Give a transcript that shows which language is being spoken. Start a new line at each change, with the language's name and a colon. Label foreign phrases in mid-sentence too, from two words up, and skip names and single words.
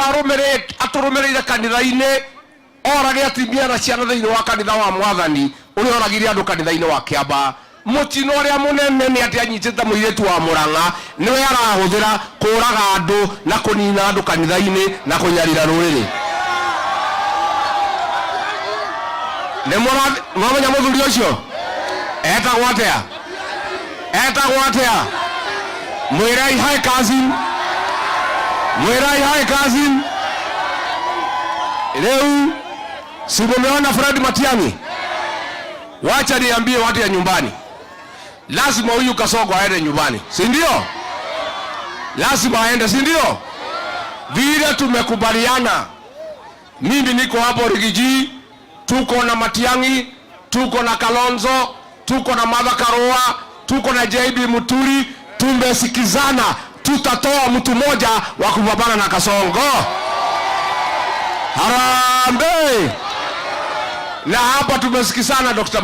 Kikuyu: aturumirire kanitha-ini orage atimia na ciana thiini wa kanitha wa Mwathani uri oragire andu kanitha-ini wa Kiamba mutino uria munene ni ati anyitite muiretu wa Murang'a niwe arahuthira kuraga andu na kunina andu kanitha-ini na kunyarira ruriri ne mwamenya muthuri ucio etagwo atia mwirai
Swahili: hai cousin leo si mumeona Fred Matiang'i wacha niambie watu ya nyumbani lazima huyu Kasongo aende nyumbani si ndio lazima aende si ndio vile tumekubaliana mimi niko hapo Rigiji tuko na Matiang'i tuko na Kalonzo tuko na Martha Karua tuko na JB Muturi tumesikizana tutatoa mtu mmoja wa kupambana na Kasongo harambe na hapa tumesikizana Dr.